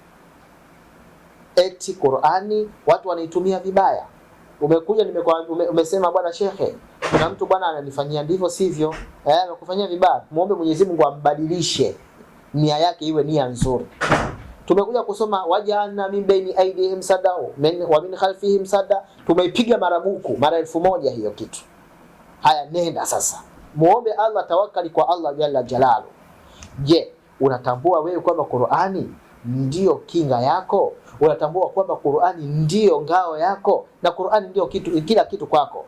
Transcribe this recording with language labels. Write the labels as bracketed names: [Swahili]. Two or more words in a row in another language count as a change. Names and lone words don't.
[Swahili] Eti Qur'ani watu wanaitumia vibaya. Umekuja umesema bwana shekhe, kuna mtu bwana ananifanyia ndivyo sivyo, anakufanyia vibaya. Muombe Mwenyezi Mungu ambadilishe nia yake iwe nia nzuri. Tumekuja kusoma [Arabic] وجعلنا من بين أيديهم سدا ومن خلفهم سدا, [Swahili] tumeipiga marabuku mara 1000 hiyo kitu. Haya, nenda sasa muombe Allah, tawakkali kwa Allah [Arabic] جل جلاله. [Swahili] Je, unatambua wewe kwamba Qur'ani ndio kinga yako? Unatambua kwamba Qur'ani ndio ngao yako na Qur'ani ndio kila kitu kwako?